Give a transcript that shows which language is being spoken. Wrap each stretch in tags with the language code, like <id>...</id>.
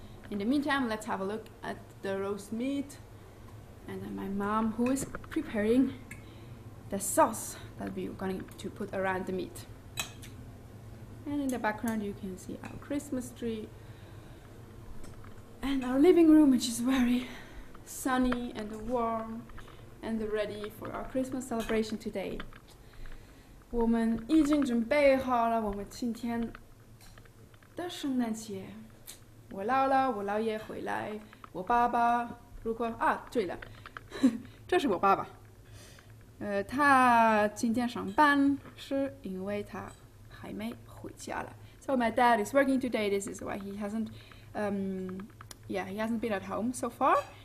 <en>In the meantime, let's have a look at the roast meat, and then my mom, who is preparing the sauce that we're going to put around the meat. And in the background you can see our Christmas tree and our living room, which is very sunny and warm and ready for our Christmas celebration today.</en> <zh>我们已经准备好了我们今天的圣诞节。我姥姥、我姥爷回来，我爸爸如果对了，这是我爸爸。他今天上班是因为他还没回家了。</zh> <en>So my dad is working today. This is why he hasn't, he hasn't been at home so far.</en>